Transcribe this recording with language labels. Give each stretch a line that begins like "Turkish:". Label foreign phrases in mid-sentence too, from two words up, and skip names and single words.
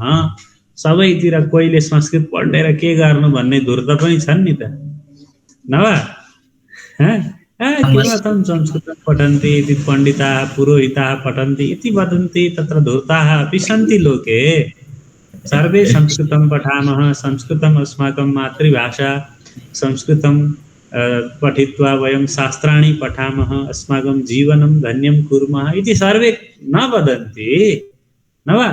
Nepali: सबैतिर कोहीले संस्कृत पढेर के गर्नु भन्ने धुर्त पनि छन् नि त, नवा?
Sanskrit: किमर्थं संस्कृतं पठन्ति इति पण्डिताः पुरोहिताः पठन्ति इति वदन्ति, तत्र धूर्ताः अपि सन्ति लोके। सर्वे संस्कृतं पठामः, संस्कृतम् अस्माकं मातृभाषा, संस्कृतं पठित्वा वयं शास्त्राणि पठामः, अस्माकं जीवनं धन्यं कुर्मः इति सर्वे न वदन्ति, न वा?